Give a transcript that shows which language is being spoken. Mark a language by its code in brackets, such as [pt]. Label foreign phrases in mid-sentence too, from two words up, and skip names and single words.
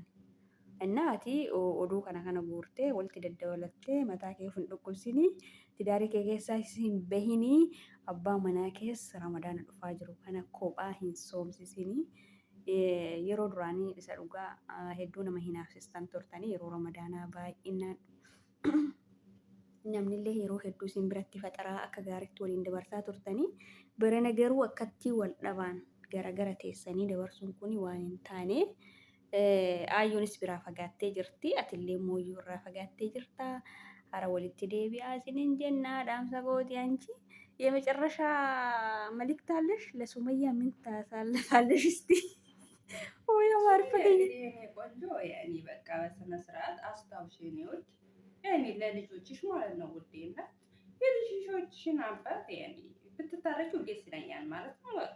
[om] Innaati oduu kana guurtee walitti daddabalattee mataa kee hin dhukkubsinii tidaarii kee keessaa hin bahinii abbaa manaa keessa ramadaana dhufaa jiru kana kophaa hin soomsisinii yeroo duraanii isa dhugaa hedduu nama hinaafsistan turtanii yeroo ramadaanaa baay'inaan namnillee yeroo hedduu isin biratti faxaraa akka gaariitti waliin dabarsaa turtanii barana garuu akkatti wal dhabaan garagara teessanii dabarsuun kun waan hin taane. Ayyuunis biraa fagaattee jirti. Atillee mooyyuu irraa fagaattee jirta. Hara walitti deebi'aa isiniin jennaa dhaamsa gooti anchi. [am] የመጨረሻ መልእክት አለሽ ለሱመያ? ምን ታሳልፋለሽ እስቲ? ወይ ማርፈኝ ቆንጆ ያኔ በቃ በስነ ስርዓት አስታውሽ የኔዎች ያኔ ለልጆችሽ ማለት ነው ውዴና የልጆችሽን አባት ያኔ ብትታረቂው ደስ ይለኛል ማለት ነው። በቃ